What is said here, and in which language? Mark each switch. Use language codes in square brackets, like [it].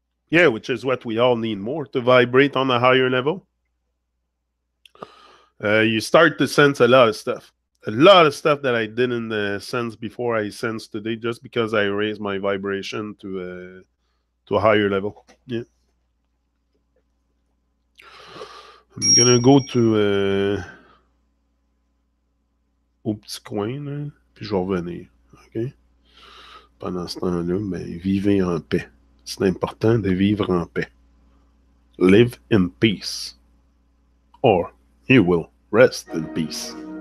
[en] Yeah, which is what we all need more to vibrate on a higher level. You start to sense a lot of stuff. A lot of stuff that I didn't sense before I sensed today, just because I raised my vibration to a higher level. Yeah. I'm gonna go to [fr] au petit coin, là, puis je vais revenir. OK? Pendant ce temps-là, ben, vivez en paix. C'est important de vivre en paix. [en] Live in peace. Or you will rest in peace.